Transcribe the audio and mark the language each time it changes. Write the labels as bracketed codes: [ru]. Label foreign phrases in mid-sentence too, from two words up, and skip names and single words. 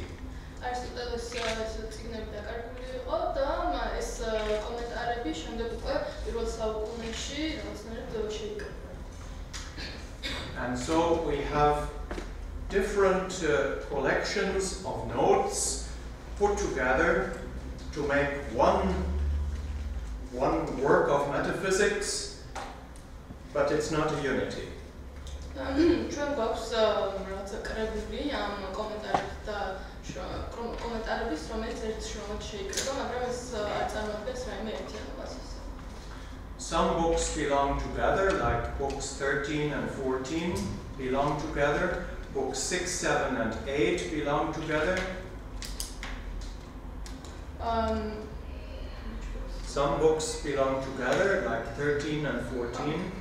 [en] And so we have different collections of notes put together to make one work of metaphysics, but it's not a unity. [ka] ჩვენ გვაქვს რაღაცა კრებული ამ კომენტარების, რომელიც ერთ შრომად შეიკრება, მაგრამ ეს არ წარმოადგენს რაიმე ერთიანობას. [en] Some books belong together, like books 13 and 14 belong together. Books 6, 7, and 8 belong together. Some books belong together, like 13 and 14.